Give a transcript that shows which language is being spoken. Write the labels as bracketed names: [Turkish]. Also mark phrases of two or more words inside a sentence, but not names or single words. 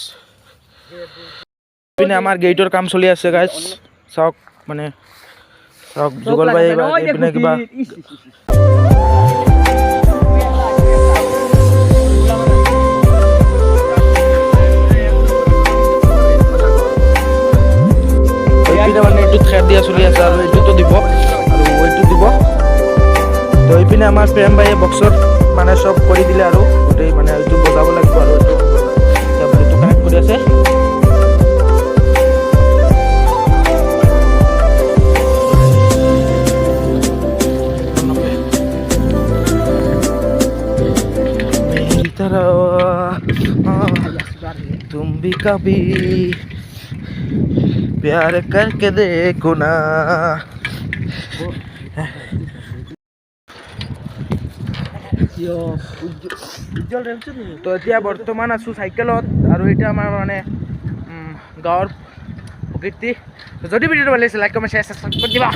[Assamese] পিনে আমাৰ গেটৰ কাম চলি আছে গাইজ, চাওক মানে চাওক যুগল ভাই এইপিনে কিবা মানে এইটোত খেৰ দিয়া চলি আছে আৰু এইটোতো দিব আৰু এইটো দিব। তো এইপিনে আমাৰ প্ৰেম ভাইয়ে বক্সত মানে চব কৰি দিলে আৰু গোটেই মানে এইটো বজাব লাগিব আৰু এইটো কানেক্ট কৰি আছে। [Hindi] तुम भी कभी प्यार करके देखो ना। [Assamese] তো এতিয়া বৰ্তমান আছোঁ চাইকেলত আৰু এতিয়া আমাৰ মানে গাঁৱৰ প্ৰকৃতি। যদি ভিডিঅ'টো ভাল লাগিছে [English] like comment share subscribe [Assamese] কৰি দিবা।